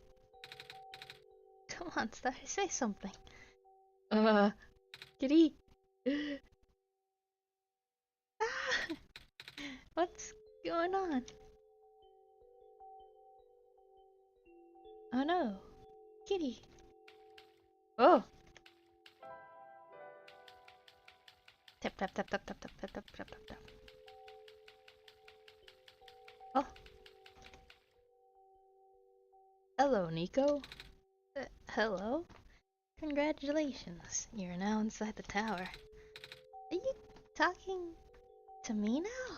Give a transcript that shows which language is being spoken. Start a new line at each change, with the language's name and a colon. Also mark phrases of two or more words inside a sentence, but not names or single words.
English: Come on, Star, say something. Uh, Kitty. Ah, what's going on? Oh no, Kitty. Oh. Tap tap tap tap tap tap tap tap tap tap tap. Oh. Hello, Nico. Hello? Congratulations, you're now inside the tower. Are you talking to me now?